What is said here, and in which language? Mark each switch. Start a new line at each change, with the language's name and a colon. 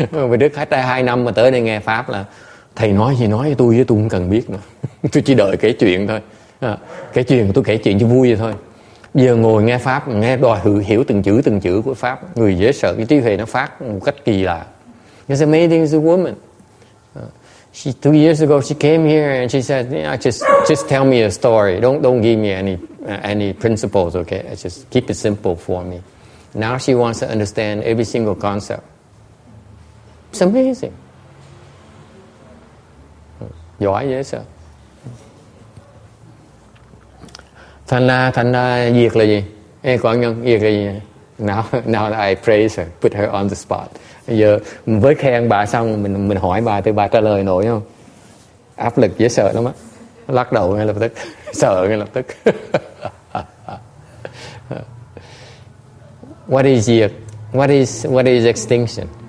Vietnamese: Vì Đức khách 2 năm mà tới đây nghe pháp là thầy nói gì nói với tôi không cần biết nữa. Tôi chỉ đợi kể chuyện thôi. Kể chuyện tôi kể chuyện cho vui vậy thôi. Bây giờ ngồi nghe pháp, nghe đòi hiểu từng chữ của pháp, người dễ sợ, cái trí huệ nó phát một cách kỳ lạ.
English: It's amazing as a woman. 2 years ago she came here and she said, just tell me a story. Don't give me any principles, okay? Just keep it simple for me. Now she wants to understand every single concept. It's amazing.
Vietnamese: Giỏi dễ sợ. Thành ra diệt là gì? Ê con Nhân, diệt là gì?
English: Now I praise her, put her on the spot.
Vietnamese: Bây giờ với khen bà xong mình hỏi bà thì bà trả lời nổi không? Áp lực dễ sợ lắm á. Lắc đầu ngay lập tức, sợ ngay lập tức.
English: What is diệt? What is extinction?